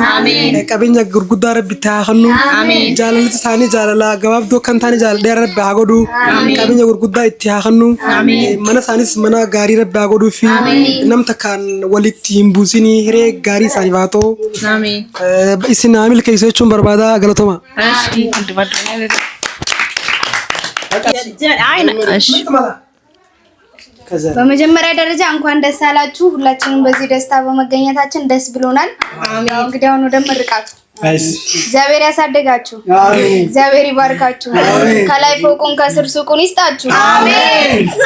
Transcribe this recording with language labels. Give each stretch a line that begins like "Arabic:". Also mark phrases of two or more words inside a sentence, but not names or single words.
Oromo: Qabeenya gurguddaa rabbi itti haa kennu. Jaalalli isaanii jaalala gabaabduu kan taane jaalala dheeraa rabbi haa godhu. Qabeenya gurguddaa itti haa kennu. Mana isaanis mana gaarii rabbi haa godhuu fi namta kan walitti hin buusinii hiree gaarii isaaniif haa ta'u. Isin haa milkeessu jechuun barbaada. Galatoma.
Amharic: በመጀመሪያ ደረጃ እንኳን ደስ አላችሁ። ሁላችንም በዚህ ደስታ በመገኘታችን ደስ ብሎናል። እንግዲህ አሁን ወደ ምርቃቱ እግዚአብሔር ያሳደጋችሁ፣ እግዚአብሔር ይባርካችሁ፣ ከላይ ፎቁን ከስር ሱቁን ይስጣችሁ። አሜን።